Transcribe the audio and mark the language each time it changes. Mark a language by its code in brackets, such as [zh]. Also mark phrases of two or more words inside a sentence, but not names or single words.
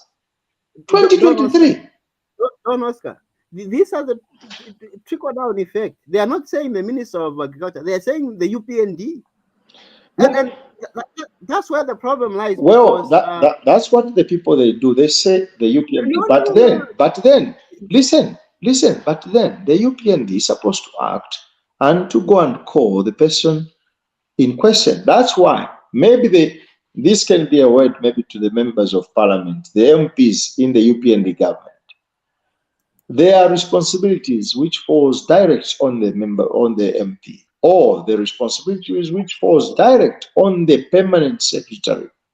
[en] don't Oscar. 2023. Don't Oscar. These are the trickle down effect. They are not saying the Minister of Agriculture. They are saying the UPND, and Yeah. that's where the problem lies Well, because that's what the people they do. They say the UPND, no, no, no, but then, listen. But then the UPND is supposed to act and to go and call the person in question. That's why maybe this can be a word maybe to the members of parliament, the MPs in the UPND government. There are responsibilities which falls direct on the member, on the MP, or the responsibilities which falls direct on the permanent secretary.